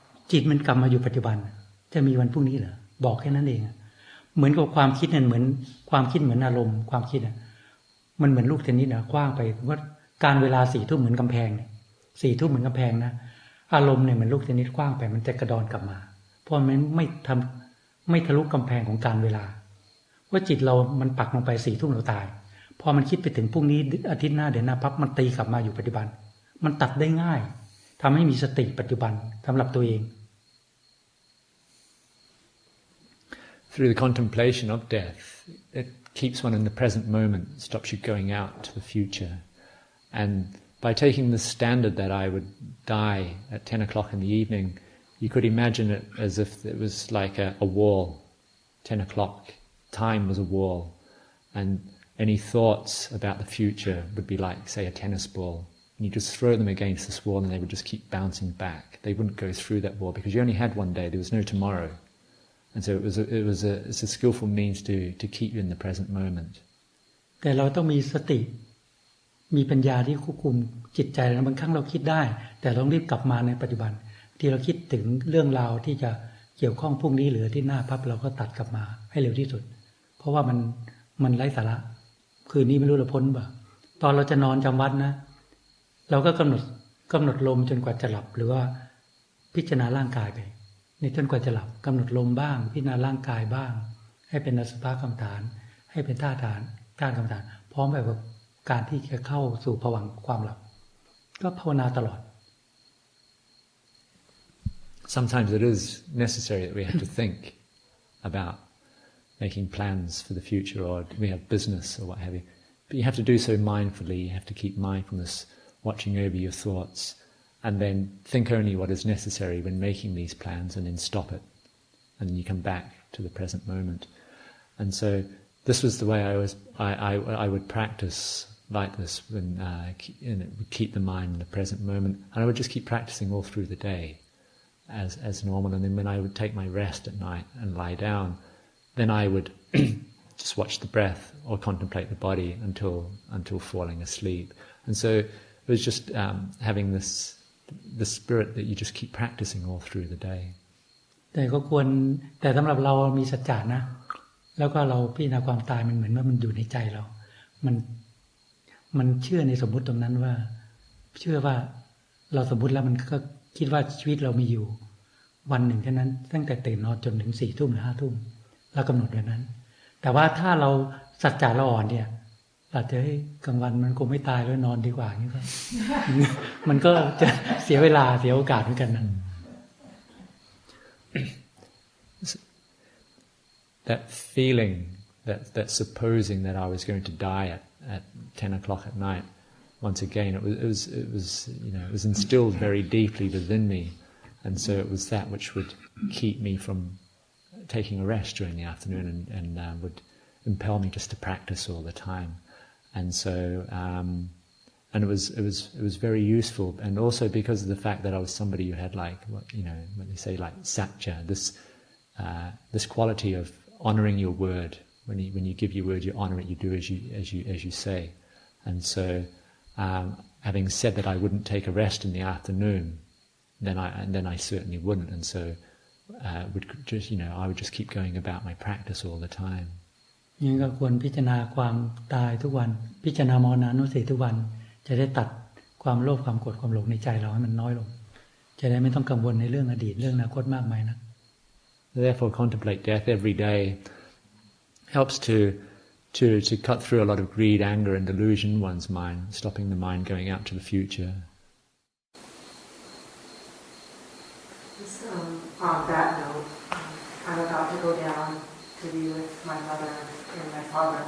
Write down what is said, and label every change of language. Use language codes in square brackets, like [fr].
[th] จิตมันกลับมาอยู่ปัจจุบันจะมีวันพรุ่งนี้เหรอบอกแค่นั้นเองเหมือนกับความคิดนั่นเหมือนความคิดเหมือนอารมณ์ความคิดมันเหมือนลูกเทนนิสนะกว้างไปว่าการเวลา4 ทุ่มเหมือนกำแพงเนี่ย4 ทุ่มเหมือนกำแพงนะอารมณ์เนี่ยเหมือนลูกเทนนิสกว้างไปมันจะกระดอนกลับมาเพราะมันไม่ ทะลุกำแพงของการเวลาว่าจิตเรามันปักลงไป4 ทุ่มเราตายพอมันคิดไปถึงพรุ่งนี้อาทิตย์หน้าเดือนหน้าปั๊บมันตีกลับมาอยู่ปัจจุบันมันตัดได้ง่ายทำให้มีสติปัจจุบันสำหรับตัวเอง [en] Through the contemplation of death, it keeps one in the present moment, stops you going out to the future. And by taking the standard that I would die at 10 o'clock in the evening, you could imagine it as if it was like a wall. 10 o'clock, time was a wall. And any thoughts about the future would be like, say, a tennis ball. And you just throw them against this wall and they would just keep bouncing back. They wouldn't go through that wall because you only had one day, there was no tomorrow. And so it's a skillful means to keep you in the present moment. [th] แต่เราต้องมีสติมีปัญญาที่ควบคุมจิตใจนะบางครั้งเราคิดได้แต่เราต้องรีบกลับมาในปัจจุบันที่เราคิดถึงเรื่องราวที่จะเกี่ยวข้องพรุ่งนี้หรือที่หน้าพับเราก็ตัดกลับมาให้เร็วที่สุดเพราะว่ามันไร้สาระคืนนี้ไม่รู้เราพ้นบ่ตอนเราจะนอนจำวัดนะ เราก็กำหนดลมจนกว่าจะหลับหรือว่าพิจารณาร่างกายไปในจนกว่าจะหลับกำหนดลมบ้างพิจารณาร่างกายบ้างให้เป็นอสุภกรรมฐานให้เป็นท่าทางการกรรมฐานพร้อมแบบการที่จะเข้าสู่ภวังค์ความหลับก็ภาวนาตลอด [en] Sometimes it is necessary that we have to think about making plans for the future, or we have business or what have you. But you have to do so mindfully. You have to keep mindfulness, watching over your thoughts, and then think only what is necessary when making these plans, and then stop it, and then you come back to the present moment. And so this was the way I would practice like this when would keep the mind in the present moment, and I would just keep practicing all through the day. as normal. And then when I would take my rest at night and lie down, then I would just watch the breath or contemplate the body until falling asleep. And so it was just having the spirit that you just keep practicing all through the day. [th] แต่สำหรับเรามีสัจจะนะแล้วก็เราพิจารณาความตายมันเหมือนว่ามันอยู่ในใจเรามันเชื่อในสมมุติตรงนั้นว่าเชื่อว่าเราสมมุติแล้วมันก็คิดว่าชีวิตเรามีอยู่วันหนึ่งแค่นั้นตั้งแต่ตื่นนอนจนถึง4 ทุ่มหรือ5 ทุ่มแล้วกำหนดแบบนั้นแต่ว่าถ้าเราสัจจะเราอ่อนเนี่ยอาจจะกลางวันมันคงไม่ตายแล้วนอนดีกว่าอย่างนี้ก็ มันก็จะเสียเวลาเสียโอกาสเหมือนกันนะ [en] That feeling that supposing that I was going to die at 10 o'clock at night, once again it was instilled very deeply within me, and so it was that which would keep me from taking a rest during the afternoon and would impel me just to practice all the time. And so and it was very useful, and also because of the fact that I was somebody who had like when they say like satya, this quality of honoring your word. When you give your word, you honor it. You do as you say. And so, having said that I wouldn't take a rest in the afternoon, then I certainly wouldn't. And so, I would just keep going about my practice all the time. [th] นี่ก็ควรพิจารณาความตายทุกวันพิจารณามรณานุสติทุกวันจะได้ตัดความโลภความโกรธความหลงในใจเราให้มันน้อยลงจะได้ไม่ต้องกังวลในเรื่องอดีตเรื่องอนาคตมากมายนะ [en] Therefore, contemplate death every day helps to cut through a lot of greed, anger, and delusion in one's mind, stopping the mind going out to the future. Just on that note, I'm about to go down to be with my mother and my father.